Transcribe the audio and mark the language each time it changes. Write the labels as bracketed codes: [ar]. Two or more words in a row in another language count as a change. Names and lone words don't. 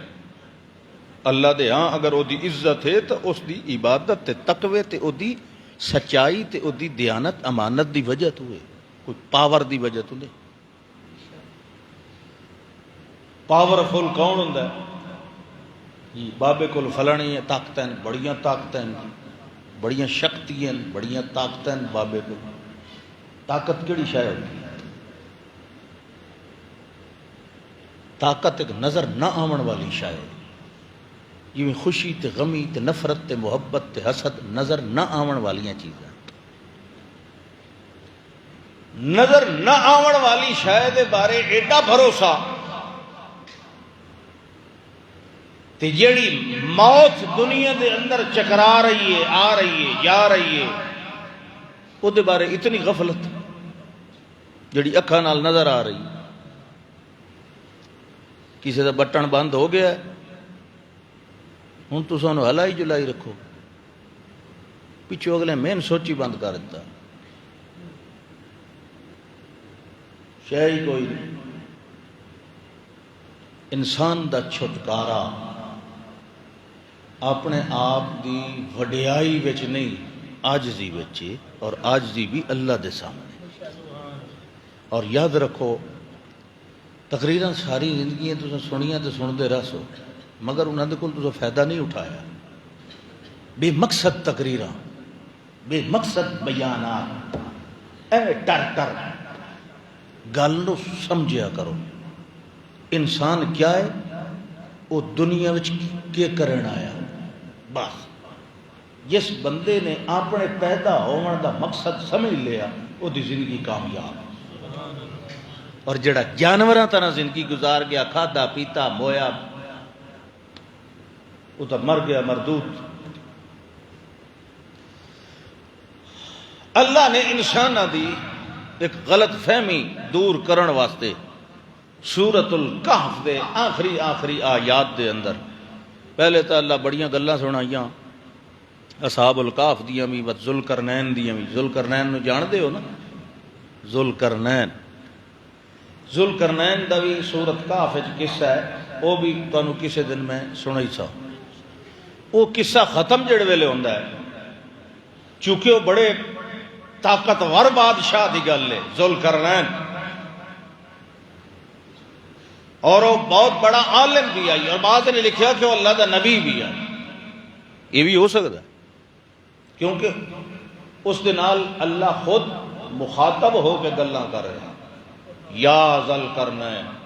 [pa] اللہ دے ہاں اگر وہ دی عزت ہے تو اس دی عبادت تے تقوی تے وہ دی سچائی تے وہ دی دیانت امانت دی وجہ تو ہے، کوئی پاور دی وجہ تو نہیں۔ پاورفل کون ہوندا ہے؟ بابے کول فلانی طاقتیں، بڑیاں طاقتیں، بڑیاں شکتیاں، بڑیاں طاقتیں بابے کول۔ طاقت کیڑی شے ہوندی ہے؟ طاقت ایک نظر نہ آون والی شے ہے، جویں خوشی تے غمی تے نفرت تے محبت تے حسد نظر نہ آون والیاں چیزاں۔ نظر نہ آون والی شے دے بارے ایڈا بھروسہ تے جیڑی موت دنیا دے اندر چکرا رہی ہے، آ رہی ہے، جا رہی ہے، وہ دے بارے اتنی غفلت جیڑی اکھاں نال نظر آ رہی۔ کسی دا بٹن بند ہو گیا ہے، ہن تساں نو ہلائی جلائی رکھو، پچھو اگلے مین سوچی بند کر دیتا، شے ہی کوئی نہیں۔ انسان دا چھٹکارا اپنے آپ دی وڈیائی وچ نہیں، عاجزی وچ، اور عاجزی بھی اللہ دے سامنے۔ اور یاد رکھو تقریراں ساری زندگیاں تساں سنیاں تے سندے رہ سو، مگر انہاں دے کول تساں فائدہ نہیں اٹھایا۔ بے مقصد تقریراں، بے مقصد بیانات، ایویں ٹر ٹر گل نو سمجھیا کرو۔ [ur] انسان کیا ہے؟ [pa] وہ دنیا وچ کے کرن آیا، بس جس بندے نے اپنے پیدا ہون دا مقصد سمجھ لیا وہ دی زندگی کامیاب، اور جڑا جانوراں طرح زندگی گزار گیا، کھادا پیتا مویا، وہ تو مر گیا مردود۔ اللہ نے انسانہ دی ایک غلط فہمی دور کرن واسطے سورۃ الکہف دے آخری آیات دے اندر پہلے تو اللہ بڑیاں گلاں سنائیاں اصحاب الکہف دیاں بھی، ذوالقرنین دیاں بھی۔ ذوالقرنین نو جان دے ہو نا؟ ذوالقرنین دا بھی سورۃ کہف وچ قصہ ہے، وہ بھی تانوں کسے دن میں سنائی سا۔ وہ قصہ ختم جڑے ویلے ہوندا ہے، چونکہ وہ بڑے طاقتور بادشاہ دی گل ہے ذوالقرنین، اور وہ بہت بڑا عالم بھی آئی، اور بعض نے لکھا کہ وہ اللہ دا نبی بھی آئی۔ یہ بھی ہو سکتا ہے کیونکہ اس دے نال اللہ خود مخاطب ہو کے گلاں کر رہے ہیں، یا ذوالقرنین۔